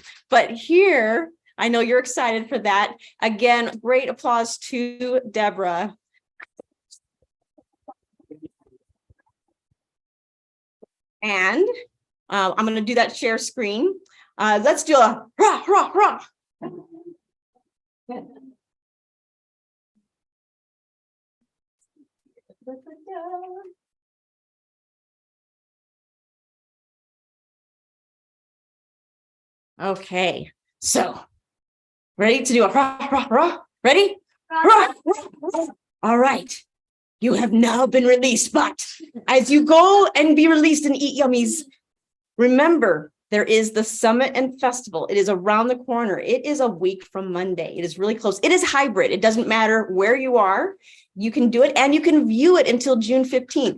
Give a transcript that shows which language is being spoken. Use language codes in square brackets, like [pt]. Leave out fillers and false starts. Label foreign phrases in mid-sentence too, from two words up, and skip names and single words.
[en] But here, I know you're excited for that. Again, great applause to Deborah. And I'm going to do that share screen. Let's do a rah, rah, rah. Okay, so ready to do a rah, rah, rah? Ready? Rah, rah, rah. All right. You have now been released, but as you go and be released and eat yummies, remember, there is the summit and festival. It is around the corner. It is a week from Monday. It is really close. It is hybrid. It doesn't matter where you are. You can do it, and you can view it until June 15th.